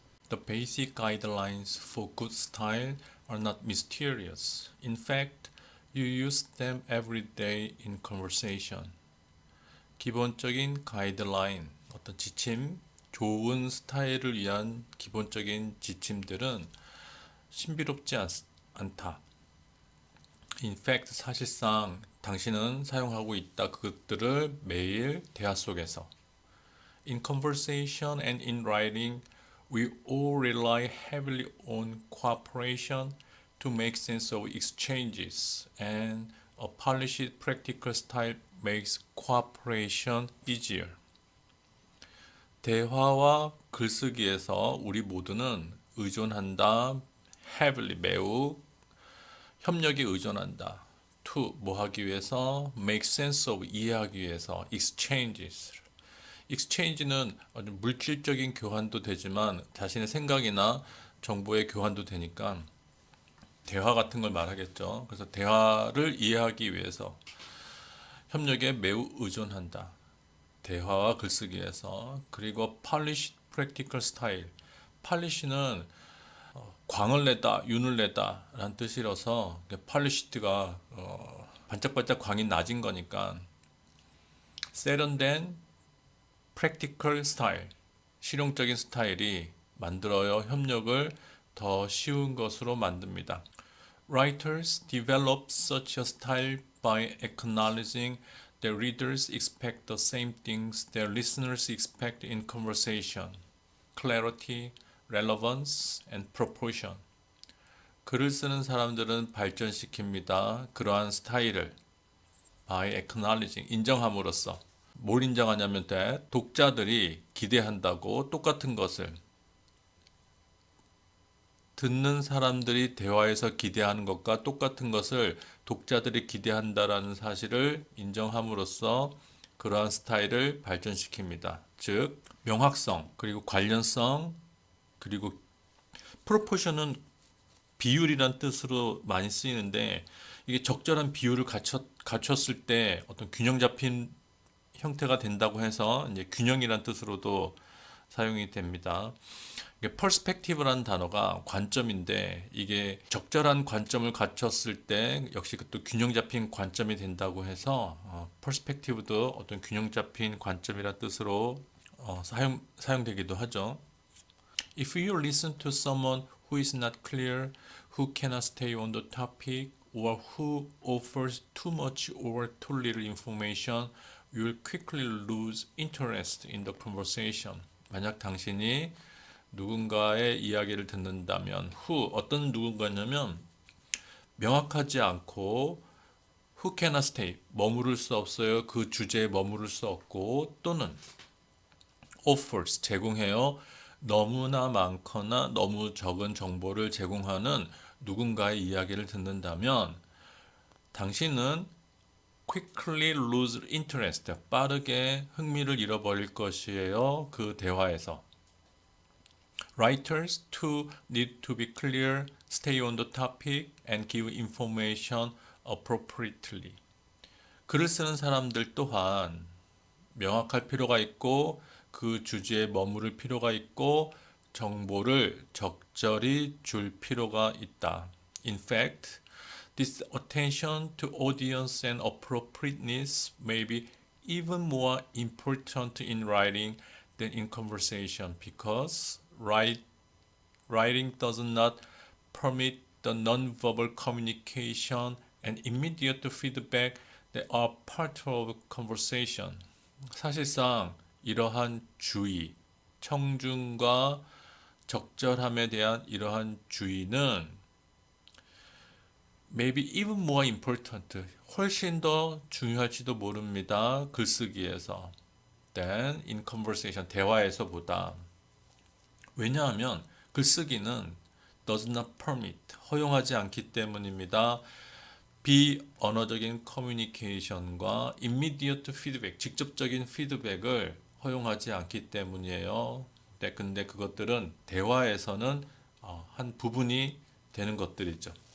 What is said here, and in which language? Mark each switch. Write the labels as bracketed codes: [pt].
[en] The basic guidelines for good style are not mysterious. In fact, you use them every day in conversation. [ko] 기본적인 가이드라인, 어떤 지침, 좋은 스타일을 위한 기본적인 지침들은 신비롭지 않다. [en] In fact, [ko] 사실상 당신은 사용하고 있다. 그것들을 매일 대화 속에서. [en] In conversation and in writing, we all rely heavily on cooperation to make sense of exchanges, and a polished practical style makes cooperation easier. [ko] 대화와 글쓰기에서 우리 모두는 의존한다. [en] heavily, [ko] 매우 협력에 의존한다. [en] to, [ko] 뭐 하기 위해서? [en] make sense of, [ko] 이해하기 위해서. [en] exchanges. [ko] exchange는 아주 물질적인 교환도 되지만 자신의 생각이나 정보의 교환도 되니까 대화 같은 걸 말하겠죠. 그래서 대화를 이해하기 위해서 협력에 매우 의존한다. 대화와 글쓰기에서. 그리고 [en] polished practical style. [ko] polish는 광을 내다, 윤을 내다 라는 뜻이라서 polished가 반짝반짝 광이 낮은 거니까 세련된 [en] practical style, [ko] 실용적인 스타일이 만들어요. 협력을 더 쉬운 것으로 만듭니다. [en] Writers develop such a style by acknowledging that readers expect the same things that listeners expect in conversation: clarity, relevance, and proportion. [ko] 글을 쓰는 사람들은 발전시킵니다. 그러한 스타일을 [en] by acknowledging, [ko] 인정함으로써. 뭘 인정하냐면 독자들이 기대한다고 똑같은 것을 듣는 사람들이 대화에서 기대하는 것과 똑같은 것을 독자들이 기대한다라는 사실을 인정함으로써 그러한 스타일을 발전시킵니다. 즉 명확성, 그리고 관련성, 그리고 프로포션은 비율이란 뜻으로 많이 쓰이는데 이게 적절한 비율을 갖췄을 때 어떤 균형 잡힌 형태가 된다고 해서 이제 균형이란 뜻으로도 사용이 됩니다. 이게 perspective라는 단어가 관점인데 이게 적절한 관점을 갖췄을 때 역시 또 균형 잡힌 관점이 된다고 해서 perspective도 어떤 균형 잡힌 관점이란 뜻으로 사용되기도 하죠. [en] If you listen to someone who is not clear, who cannot stay on the topic, or who offers too much or too little information, you will quickly lose interest in the conversation. [ko] 만약 당신이 누군가의 이야기를 듣는다면, 어떤 누군가냐면 명확하지 않고 [en] who cannot stay, [ko] 머무를 수 없어요. 그 주제에 머무를 수 없고, 또는 [en] offers, [ko] 제공해요. 너무나 많거나 너무 적은 정보를 제공하는 누군가의 이야기를 듣는다면 당신은 [en] quickly lose interest, [ko] 빠르게 흥미를 잃어버릴 것이에요. 그 대화에서. [en] Writers too need to be clear, stay on the topic, and give information appropriately. [ko] 글을 쓰는 사람들 또한 명확할 필요가 있고 그 주제에 머무를 필요가 있고 정보를 적절히 줄 필요가 있다. [en] In fact, this attention to audience and appropriateness may be even more important in writing than in conversation because writing does not permit the non-verbal communication and immediate feedback that are part of conversation. [ko] 사실상 이러한 주의, 청중과 적절함에 대한 이러한 주의는 [en] maybe even more important, [ko] 훨씬 더 중요할지도 모릅니다. 글쓰기에서 [en] than in conversation, [ko] 대화에서보다. 왜냐하면 글쓰기는 [en] does not permit, [ko] 허용하지 않기 때문입니다. 비언어적인 커뮤니케이션과 [en] immediate feedback, [ko] 직접적인 피드백을 허용하지 않기 때문이에요. 네, 근데 그것들은 대화에서는 한 부분이 되는 것들이죠.